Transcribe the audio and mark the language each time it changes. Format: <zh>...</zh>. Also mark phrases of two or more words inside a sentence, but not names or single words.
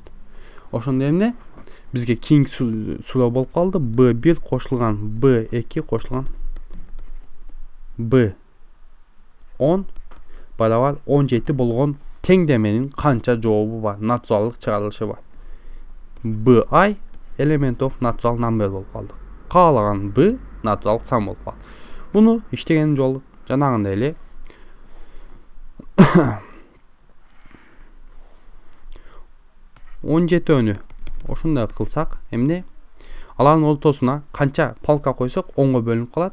<ky>Ошондо эмне бизге кийинки суроо болуп калды. B1 кошулган B2 кошулган B10 barobar 17 болгон теңдеменин канча жообу бар, натуралдык чыгарылышы бар.</ky> <en>Bi element of natural number</en> <ky>болуп калды. Каалаган B натуралдык сан болуп калат. Буну иштеген жол жанагындай эле 17 ошондой кылсак эмне? Алардын ортосуна канча полка койсок 10го бөлүнүп калат.</ky>